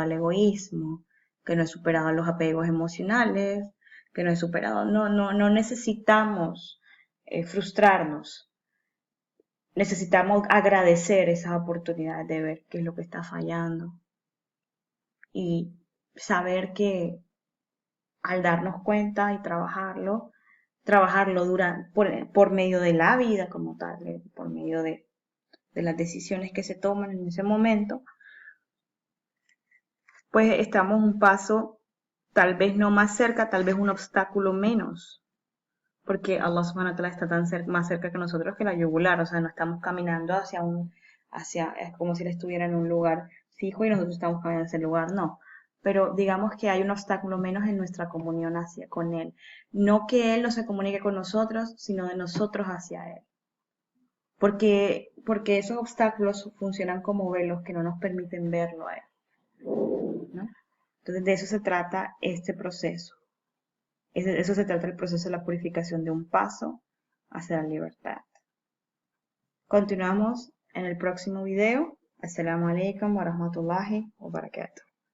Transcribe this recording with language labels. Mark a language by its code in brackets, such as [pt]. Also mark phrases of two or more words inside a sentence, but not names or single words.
[es] el egoísmo, que no he superado los apegos emocionales, que no he superado, no necesitamos frustrarnos, necesitamos agradecer esa oportunidad de ver qué es lo que está fallando y saber que al darnos cuenta y trabajarlo por medio de la vida como tal, por medio de las decisiones que se toman en ese momento, pues estamos un paso, tal vez no más cerca, tal vez un obstáculo menos, porque Allah [ar] سبحانه وتعالى [es] está más cerca que nosotros que la yugular, o sea, no estamos caminando es como si él estuviera en un lugar fijo y nosotros estamos caminando en ese lugar, no. Pero digamos que hay un obstáculo menos en nuestra comunión con él. No que él no se comunique con nosotros, sino de nosotros hacia él. porque esos obstáculos funcionan como velos que no nos permiten verlo a él, ¿no? Entonces de eso se trata este proceso. Eso se trata el proceso de la purificación de un paso hacia la libertad. Continuamos en el próximo video. [ar] السلام عليكم ورحمة الله وبركاته.